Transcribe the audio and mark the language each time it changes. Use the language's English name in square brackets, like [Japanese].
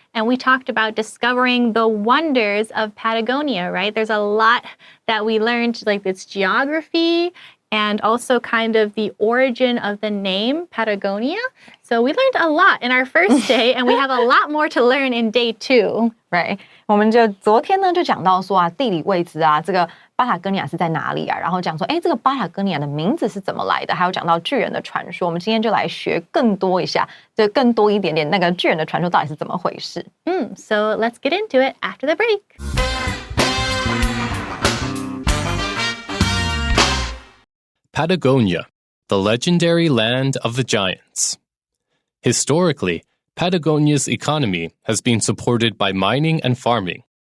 [English] And we talked about discovering the wonders of Patagonia, right? There's a lot that we learned, like its geography and also kind of the origin of the name Patagonia. So we learned a lot in our first day, and we have a lot more to learn in day 2. Right. [Chinese] 我们就昨天呢就讲到说地理位置这个巴塔哥尼亚是在哪里然后讲说这个巴塔哥尼亚的名字是怎么来的，还有讲到巨人的传说。我们今天就来学更多一下，就更多一点点那个巨人的传说到底是怎么回事。 [English] So let's get into it after the break. Patagonia, the legendary land of the giants. Historically, Patagonia's economy has been supported by mining and farming.